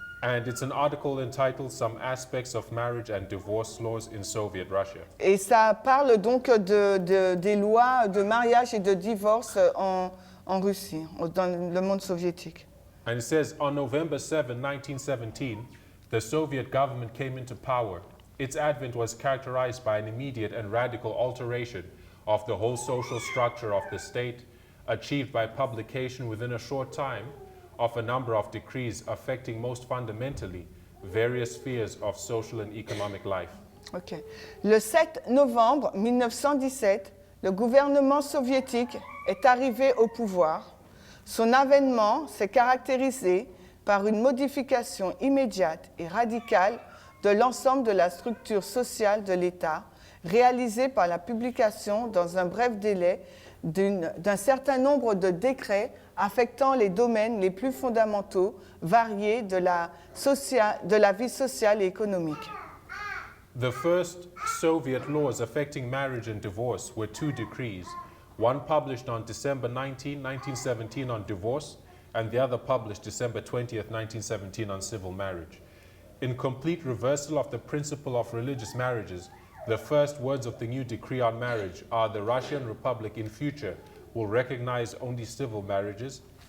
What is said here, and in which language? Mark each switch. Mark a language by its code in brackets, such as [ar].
[en] And it's an article entitled Some Aspects of Marriage and Divorce Laws in Soviet Russia. [fr] Et ça parle donc des lois de mariage et de divorce en Russie, dans le monde soviétique. [en] And it says, on November 7, 1917, the Soviet government came into power. Its advent was characterized by an immediate and radical alteration of the whole social structure of the state, achieved by publication within a short time of a number of decrees affecting most fundamentally various spheres of social and economic life. Okay. [fr] Le 7 novembre 1917, le gouvernement soviétique est arrivé au pouvoir. Son avènement s'est caractérisé par une modification immédiate et radicale de l'ensemble de la structure sociale de l'État, réalisée par la publication dans un bref délai d'un certain nombre de décrets affectant les domaines les plus fondamentaux, variés de la vie sociale et économique. [en] The first Soviet laws affecting marriage and divorce were two decrees, one published on December 19, 1917 on divorce, and the other published December 20th, 1917 on civil marriage. In complete reversal of the principle of religious marriages, the first words of the new decree on marriage are the Russian Republic in future will recognize only civil marriages.